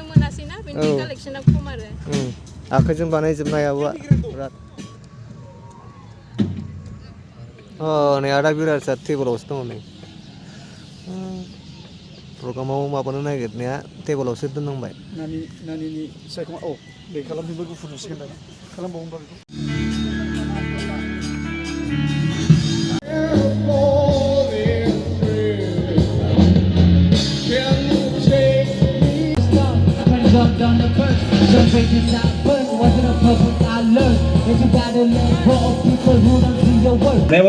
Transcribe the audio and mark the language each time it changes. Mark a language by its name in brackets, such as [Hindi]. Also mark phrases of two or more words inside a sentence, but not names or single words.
[Bodo] आखाइजों बानायजोबनाय आब'आ बिराद नै आदा बिराजा टेबोलावसो दङ नै प्रग्रामाव माबानो नागिरनाया टेबोलावसो दोननांबाय नानिनि सायख'मा बे खालामफिनबा गुफुर नुसिगोन दाना खालामबावोबा बेखौ [English] On the first, some faces I burn, wasn't a purpose I learned. And you gotta let go of people who don't see your worth.